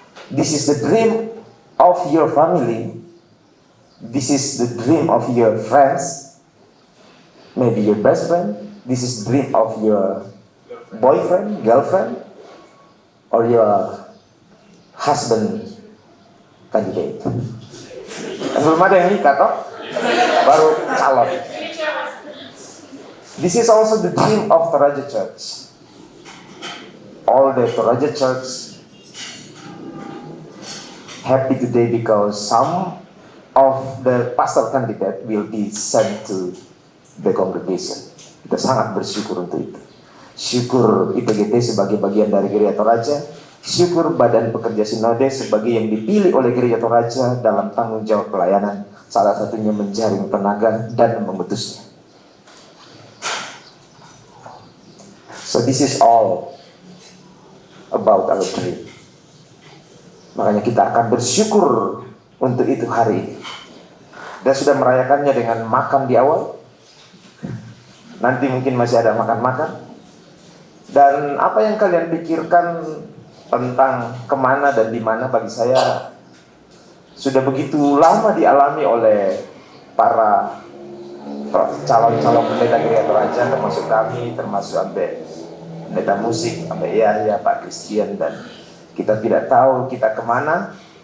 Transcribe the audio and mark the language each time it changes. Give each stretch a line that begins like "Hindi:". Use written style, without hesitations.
English: This is the dream of your family. This is the dream of your friends. Maybe your best friend. This is the dream of your boyfriend, girlfriend, or your husband candidate.
Indonesian: Dan belum ada yang nikah toh, baru calon.
English: This is also the dream of Toraja Church. All the Toraja Church happy today because some of the pastor candidate will be sent to the congregation.
Indonesian: Kita sangat bersyukur untuk itu. Syukur IPGT sebagai bagian dari Gereja Toraja, syukur Badan Pekerja Sinode sebagai yang dipilih oleh Gereja Toraja dalam tanggung jawab pelayanan, salah satunya menjaring tenaga dan mengutusnya.
English: So this is all about our dream.
Indonesian: Makanya kita akan bersyukur untuk itu hari ini. Dan sudah merayakannya dengan makan di awal. Nanti mungkin masih ada makan-makan. Dan apa yang kalian pikirkan tentang kemana dan di mana, bagi saya sudah begitu lama dialami oleh para calon-calon pendeta Gereja Toraja, termasuk kami, termasuk sampai pendeta musik, sampai Yahya, Pak Christian, dan kita tidak tahu kita kemana.